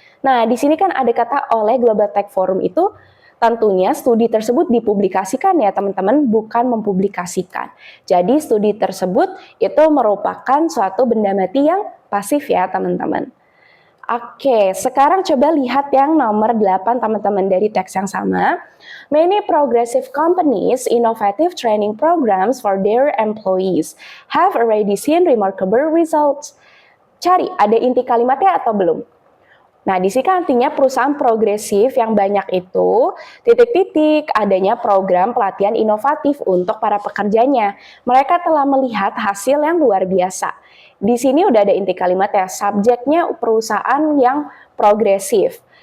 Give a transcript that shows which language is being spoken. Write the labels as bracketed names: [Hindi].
[Indonesian] Nah, di sini kan ada kata oleh Global Tech Forum itu tentunya studi tersebut dipublikasikan ya teman-teman, bukan mempublikasikan. Jadi studi tersebut itu merupakan suatu benda mati yang pasif ya teman-teman. Oke, sekarang coba lihat yang nomor 8 teman-teman dari teks yang sama. [English] Many progressive companies innovative training programs for their employees have already seen remarkable results. [Indonesian] Cari, ada inti kalimatnya atau belum? Nah, di sini kan artinya perusahaan progresif yang banyak itu titik-titik adanya program pelatihan inovatif untuk para pekerjanya. Mereka telah melihat hasil yang luar biasa. Di sini udah ada inti kalimat ya, subjeknya perusahaan yang progresif.